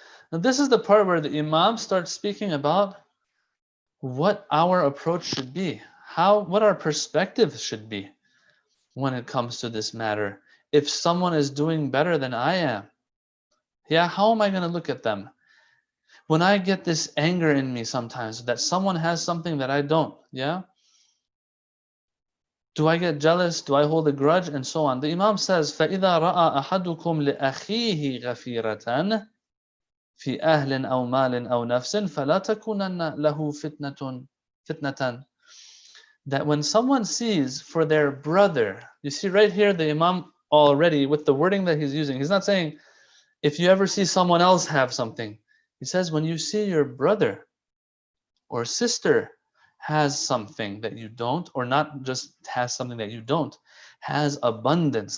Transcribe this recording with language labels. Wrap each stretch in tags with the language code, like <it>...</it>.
<en>Now this is the part where the Imam starts speaking about what our approach should be, what our perspective should be when it comes to this matter. If someone is doing better than I am, yeah, how am I going to look at them? When I get this anger in me sometimes that someone has something that I don't, yeah? Do I get jealous? Do I hold a grudge? And so on.</en> <ar>The Imam says, فَإِذَا رَأَى أَحَدُكُمْ لِأَخِيهِ غَفِيرَةً في أهل أو مال أو نفس فلا تكونن له فتنة.</ar> <en>That when someone sees for their brother, you see right here the Imam already with the wording that he's using, he's not saying if you ever see someone else have something. He says when you see your brother or sister has something that you don't, or not just has something that you don't, has abundance.</en>